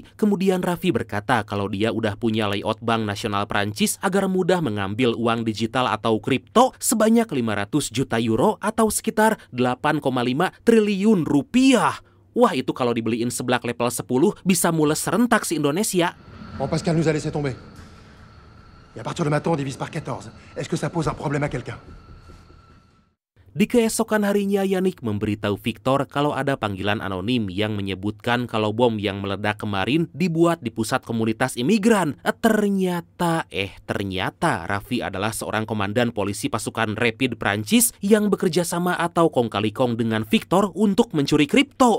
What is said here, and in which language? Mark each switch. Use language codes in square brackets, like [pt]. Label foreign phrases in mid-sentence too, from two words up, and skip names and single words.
[id] Kemudian Raffi berkata kalau dia udah punya layout Bank Nasional Prancis agar mudah mengambil uang digital atau kripto sebanyak 500 juta euro atau sekitar 8,5 triliun rupiah. Wah, itu kalau dibeliin seblak level 10 bisa mules serentak si Indonesia. [fr] Bon, Pascal nous a laissé tomber. Et à partir de maintenant, on divise par 14. Est-ce que ça pose un problème à quelqu'un? [id] Di keesokan harinya, Yannick memberitahu Victor kalau ada panggilan anonim yang menyebutkan kalau bom yang meledak kemarin dibuat di pusat komunitas imigran. Ternyata Raffi adalah seorang komandan polisi pasukan Rapid Prancis yang bekerja sama atau kong kali kong dengan Victor untuk mencuri kripto.